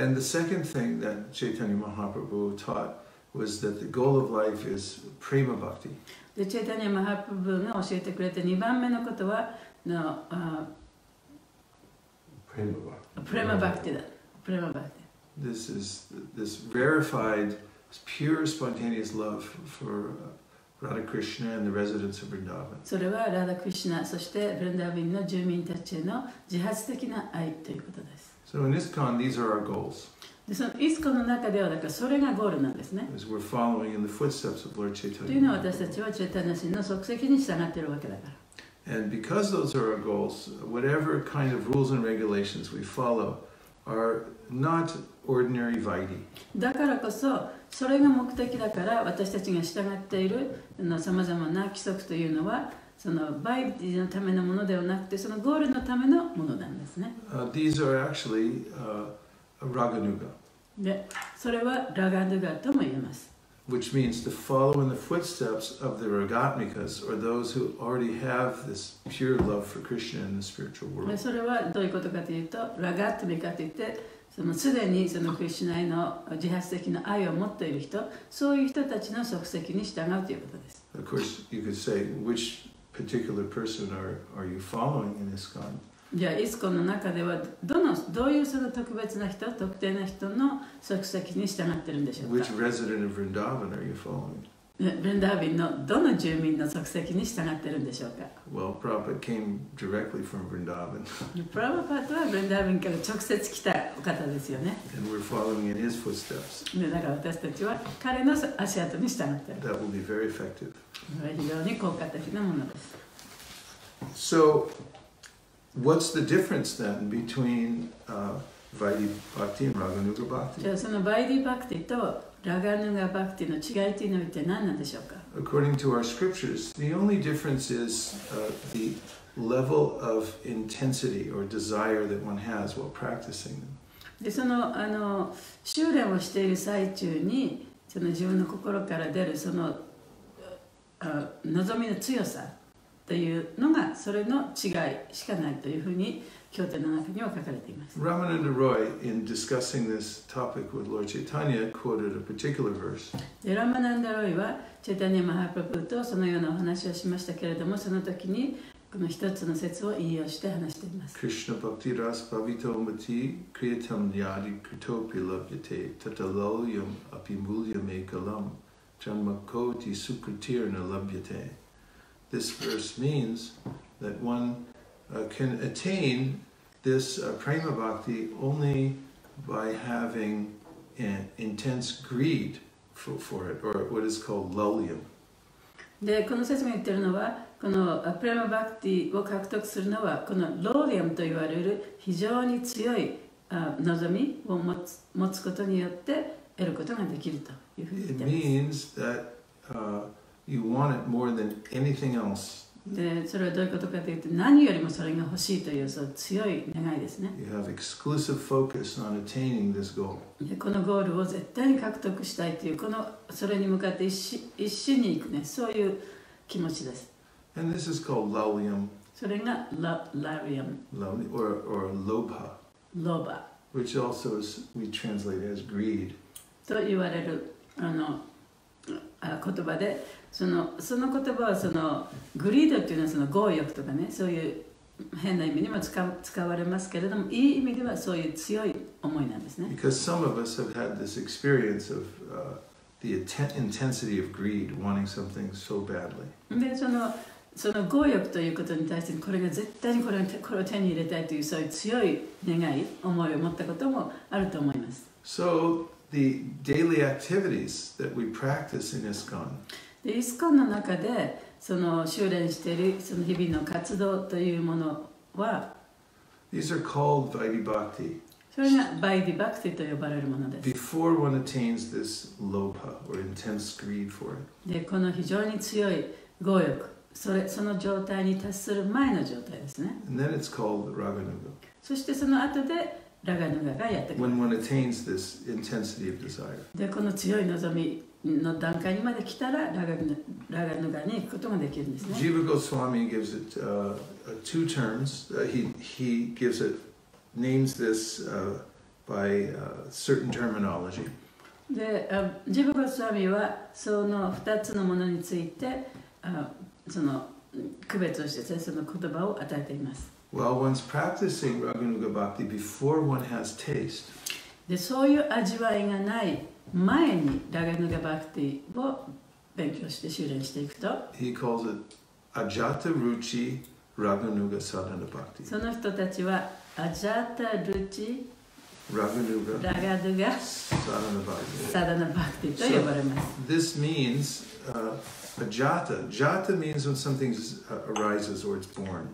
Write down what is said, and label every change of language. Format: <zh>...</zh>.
<en>And the second thing that Chaitanya Mahaprabhu taught was that the goal of life is prema bhakti.</en> <ja>でチェイタニア・マハプラブが教えてくれた2番目のことはプレマバクティだ。プレマバクティ。</ja> <en>This is this verified, pure, spontaneous love for Radha Krishna and the residents of Vrindavan.</en> <ja>それはラダ・クリシュナ、そしてブリンダービンの住民たちへの自発的な愛ということです。</ja> <en>So in ISKCON, these are our goals.</en> <ja>でそのイスコの中ではだからそれがゴールなんですね。</ja> <en>As we're following in the footsteps of Lord</en> <ja>というのは</ja> <en>Chaitanya.</en> <ja>私たちはチェイタニア神の足跡に従っているわけだから。</ja> <en>And because those are our goals, whatever kind of rules and regulations we follow are not ordinary Vaidhi.</en> <ja>だからこそ、それが目的だから私たちが従っているさまざまな規則というのは、そのバイディのためのものではなくて、そのゴールのためのものなんですね。</ja> <en>These are actually Raganuga,</en> <ja>で、それはラガヌガとも言えます。</ja> <en>which means to follow in the footsteps of the Ragatmikas, or those who already have this pure love for Krishna in the spiritual world.</en> <ja>それはどういうことかというと、ラガットミカといって、すでにそのクリシュナへの自発的な愛を持っている人、そういう人たちの足跡に従うということです。</ja> <en>Of course, you could say, which particular person are you following in ISKCON?</en> <ja>じゃあ、イスコンの中ではどういうその特別な人、特定な人の足跡に従っているんでしょうか。</ja> <en>Which resident of Vrindavan are you following?</en> <ja>ブリンダービンのどの住民の足跡に従っているんでしょうか。</ja> <en>Well, Prabhupada came directly from Vrindavan,</en> <ja>プラバパートはブリンダービンから直接来たお方ですよね。</ja> <en>and we're following in his footsteps.</en> <ja>でだから私たちは彼の足跡に従っている。</ja> <en>That will be very effective.</en> <ja>これは非常に効果的なものです。</ja> <en>So, what's the difference then between Vaidhi Bhakti and Raganuga</en> <ja>じ</ja> <en>Bhakti?</en> <ja>ゃあそのバイディ・バクティとラガヌガ・バクティの違いというのは一体何なんでしょうか。</ja> <en>According to our scriptures, the only difference is the level of intensity or desire that one has while practicing them.</en> <ja>でその修練をしている最中にその自分の心から出るその望みの強さというのがそれの違いしかないというふうに経典の中には書かれています。</ja> <en>Ramananda Roy, in discussing this topic with Lord Chaitanya, quoted a particular verse.</en> <ja>でラマナンダロイはチェタニア・マハプラプーとそのようなお話をしましたけれども、その時にこの一つの説を引用して話しています。</ja> <sa>Krishna Bhakti Ras Bhavito Mati Kriyatam Yadi Kritopi Labhyate Tatalolyam Apimulyam Ekalam Janma Koti Sukritirna Labhyate.</sa> <en>This verse means that one can attain this prema bhakti only by having an intense greed for it, or what is called lulyam.</en> <ja>でこの説が言っているのは、このプレマバクティを獲得するのはこのローリアムと言われる非常に強い望みを持つことによって得ることができるというふうに言っています。</ja> <en>It means that you want it more than anything else.</en> <ja>でそれはどういうことかというと、何よりもそれが欲しいというそう強い願いですね。</ja> <en>You have exclusive focus on attaining this goal.</en> <ja>でこのゴールを絶対に獲得したいというそれに向かって一心に行くね、そういう気持ちです。</ja> <en>And this is called lulyam.</en> <ja>それがラリアム</ja> <en>or lobha,</en> <ja>ロバ</ja> <en>which also we translate as greed.</en> <ja>と言われる言葉で、その言葉はグリードというのはその強欲とかね、そういう変な意味にも使われますけれども、いい意味ではそういう強い思いなんですね。</ja> <en>Because some of us have had this experience of the intensity of greed, wanting something so badly.</en> <ja>でその強欲ということに対して、これが絶対にこれを手に入れたいというそういう強い願い、思いを持ったこともあると思います。</ja> <en>So the daily activities that we practice in ISKCON.</en> <ja>でイスコンの中で修練しているその日々の活動というものは、</ja> <en>These are called Vaidhi Bhakti.</en> <ja>それがバイディバクティと呼ばれるものです。</ja> <en>Before one attains this lobha or intense greed for it.</en> <ja>でこの非常に強い強欲、その状態に達する前の状態ですね。</ja> <en>And then it's called Raganuga.</en> <ja>そしてその後でラガヌガがやってくる。</ja> <en>When one attains this intensity of desire.</en> <ja>でこの強い望みの段階にまで来たらラガヌガに行くことができるんですね。</ja> <en>Jiva Goswami gives it two terms. He names this by certain terminology.</en> <ja>でジブゴスワミはその2つのものについてその区別をしてその言葉を与えています。</ja> <en>While one's practicing Raganuga Bhakti before one has taste.</en> <ja>でそういう味わいがない前にラガヌガバクティを勉強して修練していくと、</ja> <en>He calls it Ajata Ruchi Raganuga Sadhana Bhakti.</en> <ja>その人たちはアジャタルチ</ja> <en>Raganuga</en> <ja>ラガヌガ</ja> <en>Sadhana Bhakti.</en> <ja>サダナバクティと呼ばれます。</ja> <en>This means Ajata. Jata means when something arises or it's born.</en>